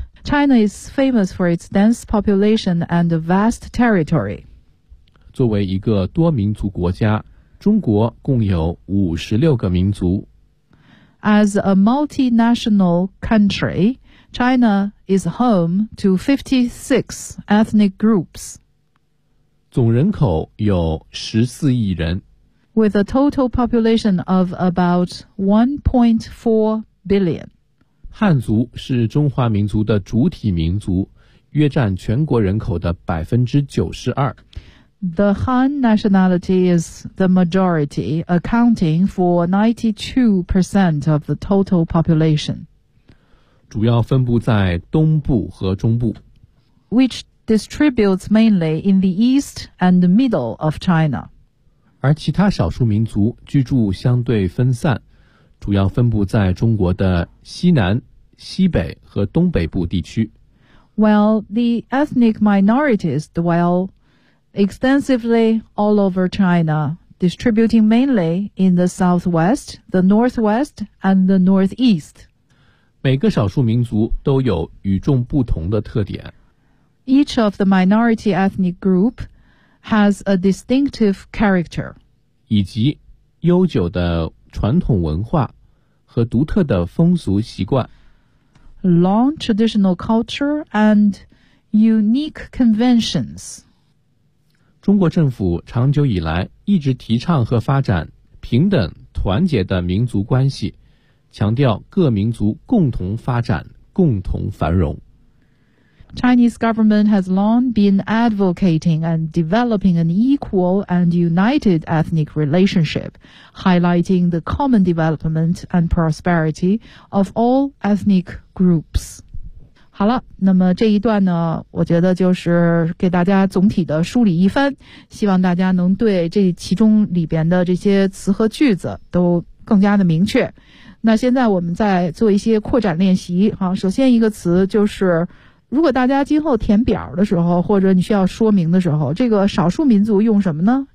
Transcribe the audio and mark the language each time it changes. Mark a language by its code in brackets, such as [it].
[en] China is famous for its dense population and vast territory。 [zh] 作为一个多民族国家，中国共有56个民族。 [en] As a multinational country, China is home to 56 ethnic groups. [zh] 总人口有14亿人。 [en] With a total population of about 1.4 billion. [zh] 汉族是中华民族的主体民族，约占全国人口的92%。 [en] The Han nationality is the majority, accounting for 92% of the total population. [zh] 主要分布在东部和中部。 [en] Which distributes mainly in the east and the middle of China. [zh] 而其他少数民族居住相对分散，主要分布在中国的西南、西北和东北部地区。 [en] While the ethnic minorities dwellextensively all over China, distributing mainly in the southwest, the northwest, and the northeast. [zh] 每个少数民族都有与众不同的特点。 [en] Each of the minority ethnic group has a distinctive character. [zh] 以及悠久的传统文化和独特的风俗习惯。 [en] Long traditional culture and unique conventions. [zh] 中国政府长久以来一直提倡和发展平等团结的民族关系，强调各民族共同发展，共同繁荣。 [en] Chinese government has long been advocating and developing an equal and united ethnic relationship, highlighting the common development and prosperity of all ethnic groups. [zh] 好了，那么这一段呢，我觉得就是给大家总体的梳理一番，希望大家能对这其中里边的这些词和句子都更加的明确。那现在我们再做一些扩展练习。好，首先一个词就是，如果大家今后填表的时候，或者你需要说明的时候，这个少数民族用什么呢？